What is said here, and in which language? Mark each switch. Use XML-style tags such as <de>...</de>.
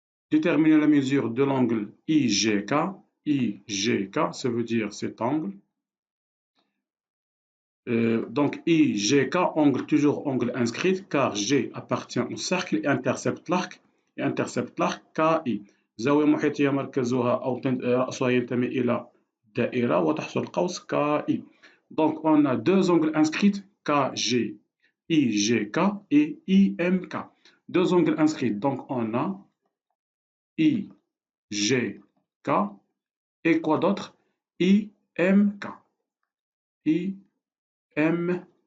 <fr>Déterminer la mesure de l'angle IGK. IGK, ça veut dire cet angle. Donc IGK, angle toujours angle inscrit, car G appartient au cercle et intercepte l'arc KI.</fr> <ar>زاوية محيطية مركزها أو رأسها ينتمي إلى دائرة وتحصل القوس KI.</ar> <fr>Donc on a deux angles inscrits KG, IGK et IMK. Deux angles inscrits, donc on a IGK et quoi d'autre? IMK. IMK.</fr>